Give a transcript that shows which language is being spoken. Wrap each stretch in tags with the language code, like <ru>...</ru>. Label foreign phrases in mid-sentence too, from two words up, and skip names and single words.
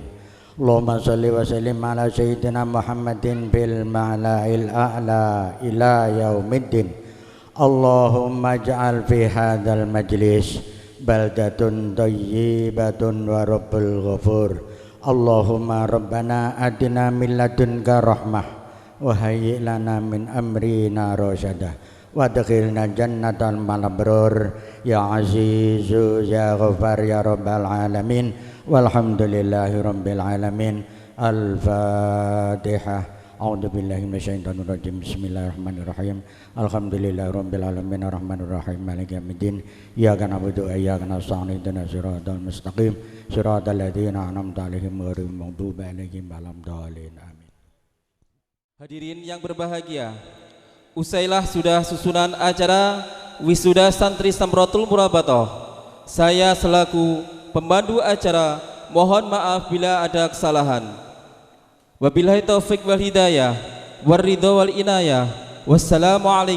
<ar>اللهم صل وسلم على سيدنا محمد في الملأ الأعلى إلى يوم الدين. اللهم اجعل في هذا المجلس بلدة طيبة ورب غفور. اللهم ربنا آتنا من لدنك رحمة وهيئ لنا من أمرنا رشدا وأدخلنا جنة المبرور يا عزيز يا غفار يا رب العالمين. والحمد لله رب العالمين. Al-Fatihah. أعوذ بالله من الشيطان الرجيم. بسم الله الرحمن الرحيم. الحمد لله رب العالمين الرحمن الرحيم مالك يوم الدين. إياك نعبد وإياك نستعين اهدنا الصراط المستقيم صراط الذين أنعمت عليهم غير المغضوب عليهم ولا الضالين. Amin.</ar> <id>Hadirin yang berbahagia, usailah sudah susunan acara wisuda santri Samratul Murabatoh. Saya selaku pembantu acara mohon maaf bila ada kesalahan.</id> <ar>وبالله التوفيق والهداية والرضا والعناية.</ar>